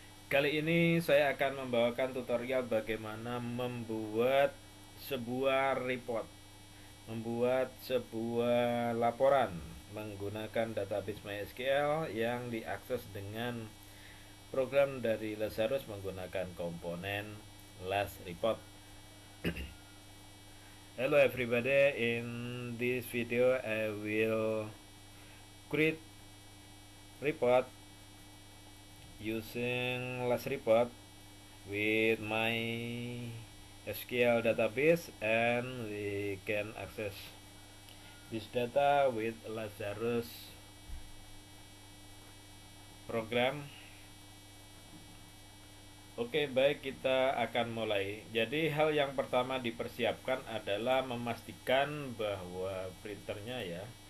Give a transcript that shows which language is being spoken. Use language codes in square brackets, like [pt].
[id] Kali ini saya akan membawakan tutorial bagaimana membuat sebuah report, membuat sebuah laporan menggunakan database MySQL yang diakses dengan program dari Lazarus menggunakan komponen LazReport. [en] Hello everybody, in this video I will create report using LazReport with my SQL database, and we can access this data with Lazarus program. [id] Oke, baik, kita akan mulai. Jadi hal yang pertama dipersiapkan adalah memastikan bahwa printernya ya.